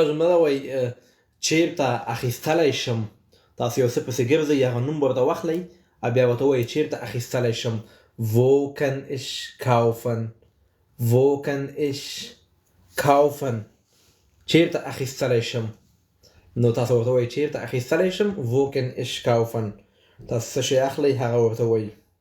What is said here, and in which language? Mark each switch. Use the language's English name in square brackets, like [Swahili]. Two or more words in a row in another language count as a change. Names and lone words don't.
[Pashto] جمله ده وایي چیرته اخیستلی شم تاسو یو څه پسې ګرځئ هغه نوم ورته واخلئ او بیا ورته وایي چیرته اخیستلی شم [German] wo kann ich [Pashto] kaufen چیرته اخیستلی شم نو تاسو ورته وایي چیرته اخیستلی شم [German] wo kann ich kaufen [Pashto] تاسو څه شی اخلئ هغه ورته وایي